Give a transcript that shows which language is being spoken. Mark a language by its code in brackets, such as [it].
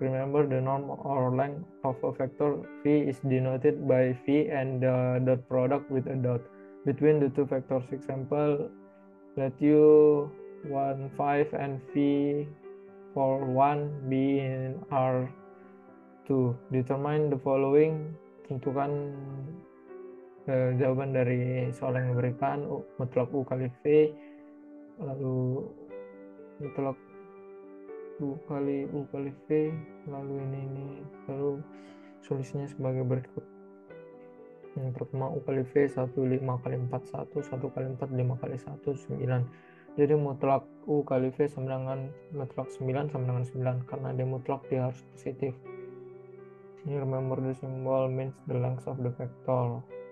[en] Remember, the norm or length of a vector V is denoted by V and the dot product with a dot between the two vectors. Example, let U1 5 and V for 1 be in R2. Determine the following. [id] Tentukan jawaban dari soal yang diberikan. Mutlak U kali V, lalu mutlak U kali V, lalu ini lalu solusinya sebagai berikut. Yang pertama U kali V 1 5 kali 4 1 1 kali 4 5 kali 1 9. Jadi mutlak U kali V sama dengan mutlak 9 sama dengan 9, karena dia mutlak dia harus positif. [en] Ini remember the symbol means the length of the vector.